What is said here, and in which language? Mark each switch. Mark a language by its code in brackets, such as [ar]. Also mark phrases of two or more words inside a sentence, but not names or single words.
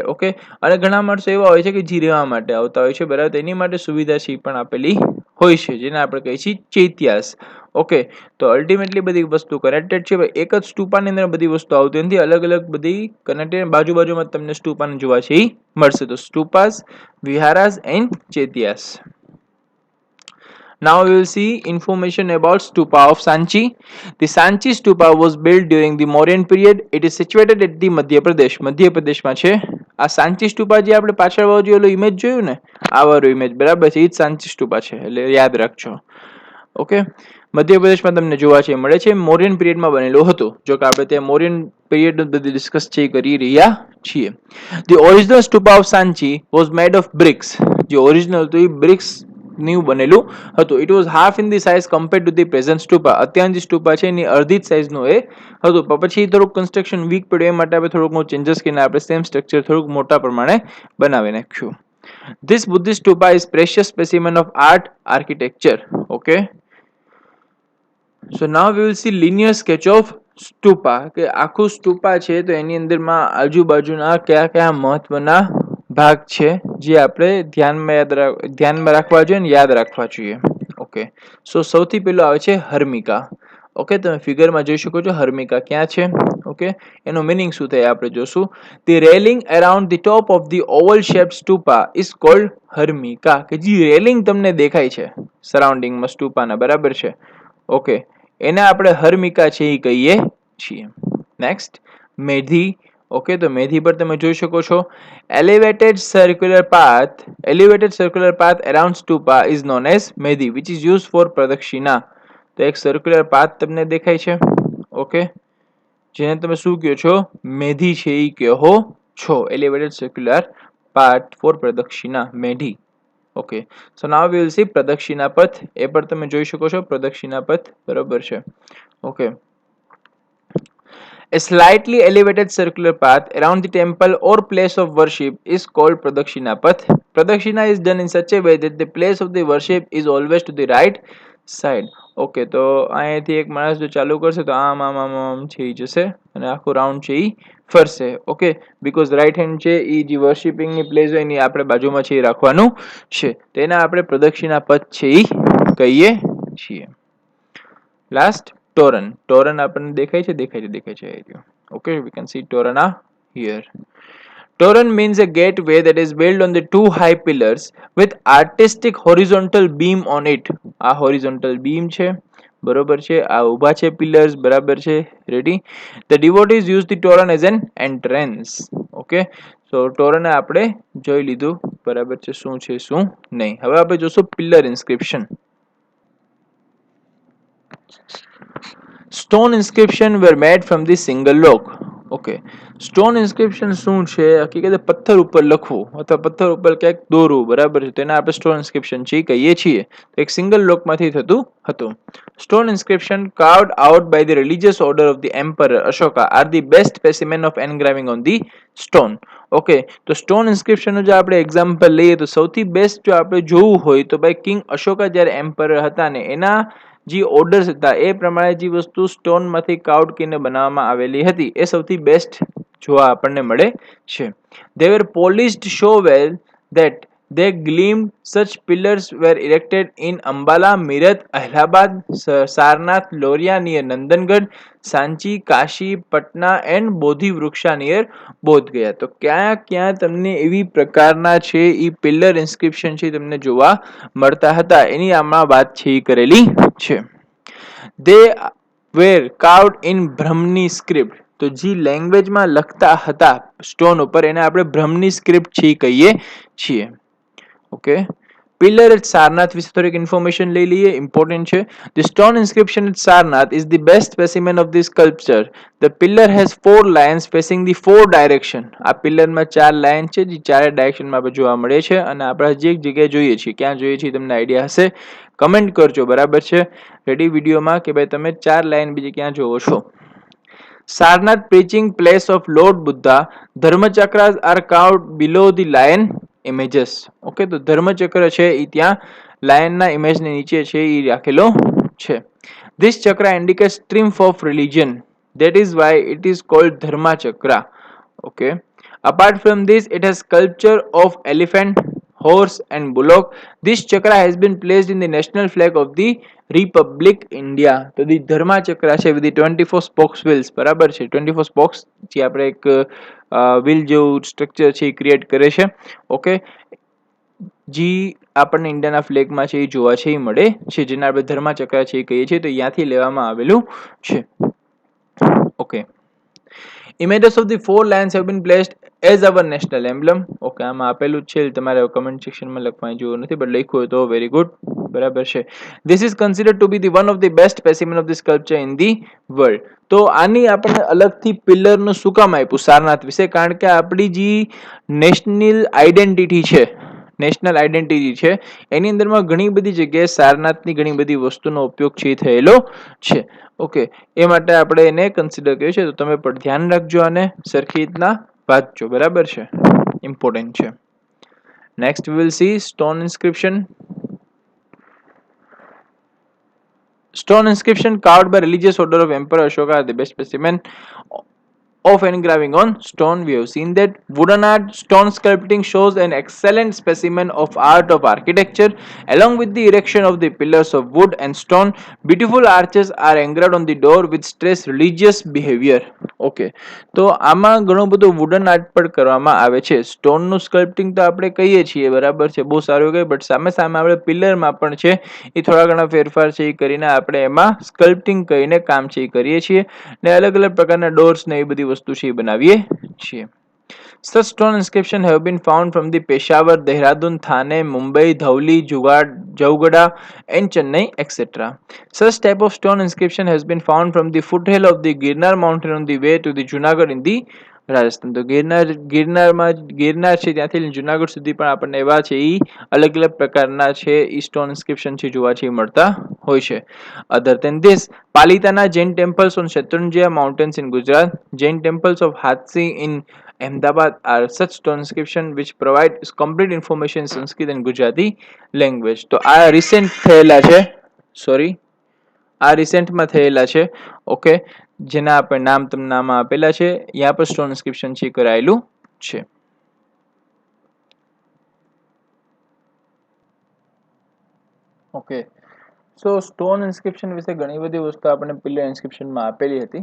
[gu] ઓકે, અને ઘણા માણસો એવા હોય છે કે જે રહેવા માટે આવતા હોય છે, બરાબર, તેની માટે સુવિધા છે એ પણ આપેલી હોય છે, જેને આપણે કહીએ છીએ ચૈત્યાસ. ઓકે, તો અલ્ટિમેટલી બધી વસ્તુ કનેક્ટેડ છે. એક જ સ્ટુપાની અંદર બધી વસ્તુ આવતી નથી, અલગ અલગ બધી કનેક્ટેડ, બાજુમાં તમને સ્ટુપાને જોવા છે એ મળશે. તો સ્ટુપાસ, વિહારાસ એન્ડ ચૈત્યાસ. [en] Now we will see information about Stupa of Sanchi. The Sanchi Stupa was built during the Mauryan period. It is situated at the Madhya Pradesh. [gu] મધ્ય પ્રદેશમાં છે. આ સાંચી સ્ટુપા જે આપણે પાછળ બાજુ ઓલો ઇમેજ જોયું ને, આ વાળું ઇમેજ બરાબર છે, એ જ સાંચી સ્ટુપા છે, એટલે યાદ રાખજો. ઓકે, મધ્યપ્રદેશમાં તમને જોવા છે મળે છે. મૌર્યન પીરિયડમાં બનેલો હતો. જો કે આપણે ત્યાં મૌર્યન પીરિયડ બધી ડિસ્કસ છે કરી રહ્યા છીએ. [en] The original stupa of Sanchi was made of bricks. [gu] જે ઓરિજિનલ હતું એ બ્રિક્સ નું બનેલું હતું. [en] It was half in the size compared to the present stupa. [gu] અત્યારની જે સ્ટુપા છે એની અડધી જ સાઇઝનું એ હતું, પણ પછી થોડુંક [en] construction weak [gu] પડ્યું, એ માટે આપણે થોડુંક ચેન્જીસ કરીને આપણે [en] same structure [gu] થોડુંક મોટા પ્રમાણે બનાવી નાખ્યું. [en] This Buddhist stupa is precious specimen of art architecture. Okay. So now we will see linear sketch of stupa. [gu] કે આખું સ્ટુપા છે તો એની અંદરમાં આજુબાજુના કયા કયા મહત્વના ભાગ છે જે આપણે ધ્યાનમાં રાખવા જોઈએ ને યાદ રાખવા જોઈએ. [en] okay, so [gu] સૌથી પહેલો આવે છે હર્મિકા. ઓકે, તમે ફિગરમાં જોઈ શકો છો હર્મિકા ક્યાં છે. ઓકે, એનો મિનિંગ શું થાય આપણે જોશું. [en] The railing around the top of the oval shape stupa is called Harmika. [gu] કે જે રેલિંગ તમને દેખાય છે સરાઉન્ડિંગમાં સ્ટુપાના, બરાબર છે. ઓકે, એને આપણે હર્મિકા છે એ કહીએ છીએ. નેક્સ્ટ, મેધી. ઓકે, તો મેધી પર તમે જોઈ શકો છો [en] elevated circular path around stupa is known as medhi, which is used for pradakshina. [gu] તો એક સર્ક્યુલર પાથ તમને દેખાય છે. ઓકે, જેને તમે શું કહો છો, મેધી છે એ કહો છો. [en] Elevated circular path for pradakshina, Medhi. Okay, so now we will see pradakshina path. [gu] એ પર તમે જોઈ શકો છો પ્રદક્ષિણા પથ, બરાબર છે. ઓકે, [en] a slightly elevated circular path around the temple or place of worship is called Pradakshina Path. Pradakshina is done in such a way that the place of the worship is always to the right side. [gu] ઓકે, તો અહીંયાથી એક માણસ જો ચાલુ કરશે તો આમ આમ આમ આમ છે એ જશે અને આખું રાઉન્ડ છે એ ફરશે. ઓકે, [en] because right hand [gu] છે એ જે વર્શિપિંગની પ્લેસ હોય એની આપણે બાજુમાં છે એ રાખવાનું છે, તેને આપણે પ્રદક્ષિણા પથ છે એ કહીએ છીએ. લાસ્ટ, Toran. Toran આપણને દેખાય છે. [en] Okay, we can see Torana here. Toran means a gateway that is built on the two high pillars with artistic horizontal beam on it. [gu] આ [en] horizontal beam [gu] છે, બરોબર છે. આ ઊભા છે pillars, બરાબર છે. રેડી. [en] The devotees use the Toran as an entrance. Okay, so [gu] Toran આપણે જોઈ લીધું, બરાબર છે, શું છે શું નહીં. હવે આપણે જોશું [en] pillar inscription. Stone inscription were made from the single log. [gu] ઓકે, [en] stone inscription [gu] શું છે? હકીકતે પથ્થર ઉપર લખવું અથવા પથ્થર ઉપર ક્યાંક દોરવું, બરાબર છે, તેને આપણે [en] stone inscription [gu] છે કહીએ છીએ. એક સિંગલ લોકમાંથી થતું હતું. [en] stone inscription carved out by the religious order of the emperor Ashoka are the best specimen of engraving on the stone. [gu] ઓકે, તો સ્ટોન ઇન્સ્ક્રિપ્શનનું જો આપણે એક્ઝામ્પલ લઈએ તો સૌથી બેસ્ટ જો આપણે જોવું હોય તો ભાઈ કિંગ અશોકા જ્યારે એમ્પરર હતા ને એના જે ઓર્ડર્સ હતા એ પ્રમાણે જે વસ્તુ સ્ટોનમાંથી કાઉડ કરીને બનાવવામાં આવેલી હતી એ સૌથી બેસ્ટ જોવા આપણને મળે છે. [en] They were polished so well that they gleamed. Such pillars were erected in Ambala, Meerut, Allahabad, Sarnath, Loria near Nandangarh, Sanchi, Kashi, Patna and Bodhi Vruksha near Bodh Gaya. [gu] તો ક્યાં ક્યાં તમને એવી પ્રકારના છે એ [en] pillar inscription [gu] છે તમને જોવા મળતા હતા એની આમાં વાત છે એ કરેલી છે. [en] They were carved in Brahmini script. [gu] તો જે લેંગ્વેજમાં લખતા હતા સ્ટોન ઉપર એને આપણે બ્રહ્મની સ્ક્રિપ્ટ છે કહીએ છીએ. ઓકે, [en] pillar at Sarnath [gu] વિશે થોડીક ઇન્ફોર્મેશન લઈ લઈએ, ઇમ્પોર્ટન્ટ છે. [en] The stone inscription at Sarnath is the best specimen of this sculpture. The pillar has 4 lines facing the 4 direction. [gu] આ પિલરમાં 4 લાઇન છે જે ચારે ડાયરેક્શનમાં આપણે જોવા મળે છે અને આપણે હજી એક જગ્યાએ જોઈએ છીએ, ક્યાં જોઈએ છીએ તમને આઈડિયા હશે, કમેન્ટ કરજો, બરાબર છે, રેડી વિડીયોમાં, કે ભાઈ તમે 4 લાઇન બીજી ક્યાં જોવો છો. [en] Sarnath preaching place of Lord Buddha. Dharmachakras are carved below the lion images. [gu] Okay, તો ધર્મચક્ર છે એ ત્યાં લાયનના ઇમેજની નીચે છે એ રાખેલો છે. [en] This chakra indicates triumph of religion. That is why it is called Dharma Chakra. Okay. Apart from this, it has sculpture of elephant, horse and bullock. This chakra has been placed in the national flag of the Republic India. તો the Dharma Chakra છે with the 24 spokes wheels, [gu] બરાબર છે, 24 spokes જે આપણે એક વ્હીલ જેવું સ્ટ્રક્ચર છે એ ક્રિએટ કરે છે. ઓકે, જે આપણને ઇન્ડિયાના ફ્લેગમાં છે એ જોવા છે એ મળે છે, જેને આપણે ધર્માચક્ર છે એ કહીએ છીએ, તો ત્યાંથી લેવામાં આવેલું છે. ઓકે, [en] images of the four lions have been placed as our national emblem. [gu] ઓકે, આમાં આપેલું જ છે, તમારે [en] comment section [gu] લખવાની જરૂર નથી, બટ લખ્યું હોય તો [en] very good, [gu] બરાબર છે. [en] This is considered to be the one of the best specimen of the sculpture in the world. [gu] તો આની આપણને અલગથી પિલરનું શું કામ આપ્યું સારનાથ વિશે? કારણ કે આપણી જે [en] national identity [gu] છે, એની અંદરમાં ઘણી બધી જગ્યાએ સારનાથની ઘણી બધી વસ્તુનો ઉપયોગ છે થયેલો છે. ઓકે, એ માટે આપણે એને કન્સિડર કર્યું છે, તો તમે પણ ધ્યાન રાખજો અને સરખી રીતના વાંચજો, બરાબર છે, ઇમ્પોર્ટન્ટ છે. [en] Next we will see stone inscription. Stone inscription carved by religious order of Emperor Ashoka are the best specimen of engraving on stone. We have seen that wooden art, stone sculpting shows an excellent specimen of art of architecture. Along with the erection of the pillars of wood and stone, beautiful arches are engraved on the door which stress religious behavior. [gu] ઓકે, તો આમાં ઘણું બધું [en] wooden art [gu] પણ કરવામાં આવે છે. સ્ટોનનું સ્કલ્પટિંગ તો આપણે કહીએ છીએ, બરાબર છે, બહુ સારું કહે, બટ સામે સામે આપણે પિલરમાં પણ છે એ થોડા ઘણા ફેરફાર છે એ કરીને આપણે એમાં સ્કલ્પટિંગ કરીને કામ છે એ કરીએ છીએ, ને અલગ અલગ પ્રકારના ડોર્સ ને એ બધી વસ્તુ છે એ બનાવીએ છીએ. [en] Such stone inscriptions have been found from the Peshawar, Dehradun, Thane, Mumbai, Dhauli, Jaugada, and Chennai, etc. Such type of stone inscription has been found from the foothill of the Girnar mountain on the way to the Junagadh in the રાજસ્થાન. [gu] તો ગિરનાર છે ત્યાંથી જુનાગઢ સુધી પણ આપણને એવા છે એ અલગ અલગ પ્રકારના છે એ [en] stone inscription [gu] છે જોવા છે મળતા હોય છે. [en] Other than this, Palitana Jain temples on Shetrunjay mountains in Gujarat, Jain temples of Hathisi in Ahmedabad are such stone inscription which provide complete information in Sanskrit and Gujarati language. [gu] તો આ રિસેન્ટ થયેલા છે, આ રિસેન્ટમાં થયેલા છે. ઓકે, જેના આપણે નામ તમને આમાં આપેલા છે, [hi] यहाँ पर [en] stone inscription [gu] છે કરાયેલું છે. [en] okay, so stone inscription [gu] વિશે ઘણી બધી વસ્તુ આપણે પિલર ઇન્સ્ક્રિપ્શનમાં આપેલી હતી.